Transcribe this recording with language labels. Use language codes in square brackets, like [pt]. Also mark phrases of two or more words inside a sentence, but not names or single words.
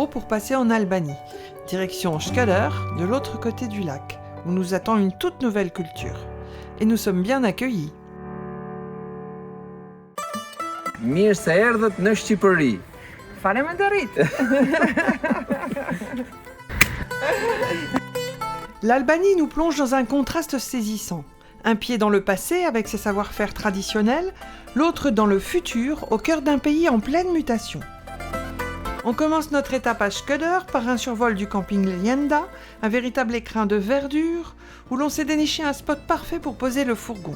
[fr] pour passer en Albanie, direction Shkëder, de l'autre côté du lac, où nous attend une toute nouvelle culture. Et nous sommes bien accueillis. [sq] Mirë se erdhët në Shqipëri. Faleminderit. [fr] L'Albanie nous plonge dans un contraste saisissant. Un pied dans le passé avec ses savoir-faire traditionnels, l'autre dans le futur, au cœur d'un pays en pleine mutation. On commence notre étape à Shkëder par un survol du camping Leyenda, un véritable écrin de verdure, où l'on s'est déniché un spot parfait pour poser le fourgon.